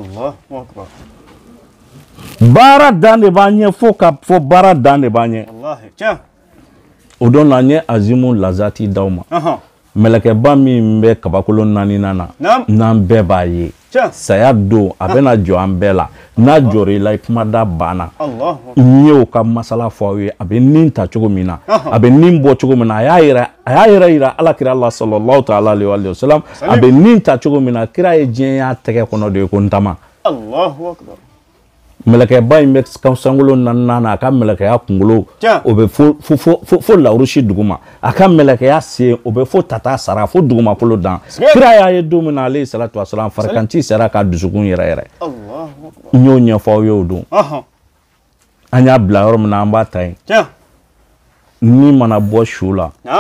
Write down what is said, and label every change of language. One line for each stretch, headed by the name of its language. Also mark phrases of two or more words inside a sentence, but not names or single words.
Bambara: baara dan de b'an ɲɛ fo ka fɔ baara dan de b'an ɲɛ o don na n ye azimu lazati d'aw ma mɛlɛkɛba min bɛ kabakolo 4 na n'an bɛɛ b'a ye saya don a bɛna jɔ an bɛɛ la n'a jɔra i la i kumada banna n y'o ka masala fɔ aw ye a bɛ nin ta cogo min na a bɛ nin bɔ cogo min na a y'a yɛrɛ yira ala kira la
Arabic: صلى الله تعالى عليه وسلم
Bambara: a bɛ nin ta cogo min na kira ye diɲɛ y'a tɛgɛ kɔnɔ de ye ko n tama mɛlɛkɛba in bɛ sankolo 4 na a ka mɛlɛkɛya kunkolo o bɛ fo lawurusi duguma a ka mɛlɛkɛya sen o bɛ fo tata sara fo dugumakolo dan kira y'a ye don min na
Arabic: عليه الصلاة والسلام
Bambara: farikanci sera ka dusukun yɛrɛ n y'o ɲɛfɔ aw ye o don an y'a bila yɔrɔ min na an b'a ta yen ni mana bɔ su la